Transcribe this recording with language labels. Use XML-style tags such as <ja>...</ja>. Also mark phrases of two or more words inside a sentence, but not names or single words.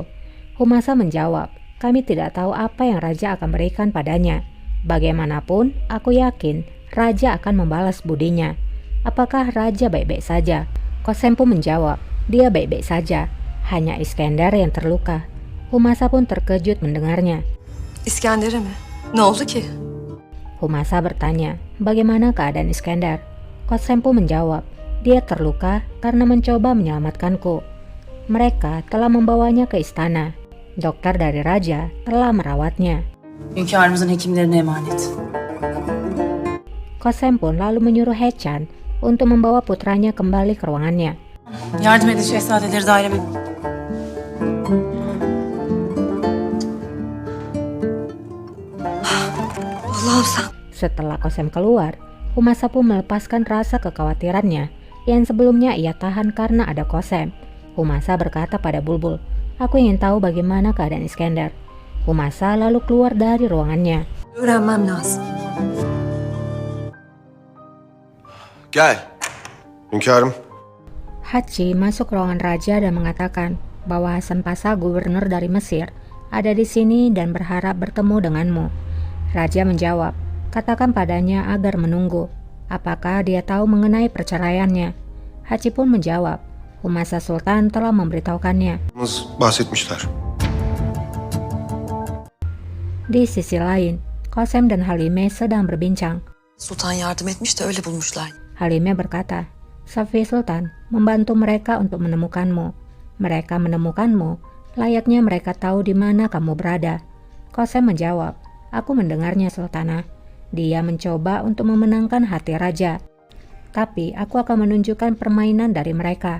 <id>Humasa menjawab, kami tidak tahu apa yang raja akan berikan padanya. Bagaimanapun, aku yakin raja akan membalas budinya. Apakah raja baik-baik saja? Qasem pun menjawab, dia baik-baik saja. Hanya Iskender yang terluka. Humasa pun terkejut mendengarnya.</id> <tr>İskender'e mi? Ne oldu ki?</tr> <id>Humasa bertanya, bagaimana keadaan Iskender? Qasem pun menjawab, dia terluka karena mencoba menyelamatkanku. Mereka telah membawanya ke istana. Dokter dari raja telah merawatnya.</id> <tr>Hünkârımızın hekimlerine emanet.</tr> <id>Qasem pun lalu menyuruh Hechan untuk membawa putranya kembali ke ruangannya.</id> <tr>Yardım edin şehzadeleri daireme. Allah'ım sen.</tr> <id>Setelah Qasem keluar, Humasa pun melepaskan rasa kekhawatirannya yang sebelumnya ia tahan karena ada Qasem. Humasa berkata pada Bulbul, aku ingin tahu bagaimana keadaan Iskender. Humasa lalu keluar dari ruangannya.</id> <tr>Öğrenmem lazım. Gel. Hünkârım.</tr> <id>Hachi masuk ruangan raja dan mengatakan bahwa Hasan Pasha, gubernur dari Mesir, ada di sini dan berharap bertemu denganmu. Raja menjawab, katakan padanya agar menunggu. Apakah dia tahu mengenai perceraiannya? Hachi pun menjawab, Humasa Sultan telah memberitahukannya.</id> <tr>Bahsetmişler.</tr> <id>Di sisi lain, Qasem dan Halime sedang berbincang.</id> <tr>Sultan yardım etmiş de öyle bulmuşlar.</tr> <id>Halime berkata, Safiye Sultan membantu mereka untuk menemukanmu. Mereka menemukanmu, layaknya mereka tahu di mana kamu berada. Qasem menjawab, aku mendengarnya Sultana. Dia mencoba untuk memenangkan hati raja. Tapi aku akan menunjukkan permainan dari mereka.</id>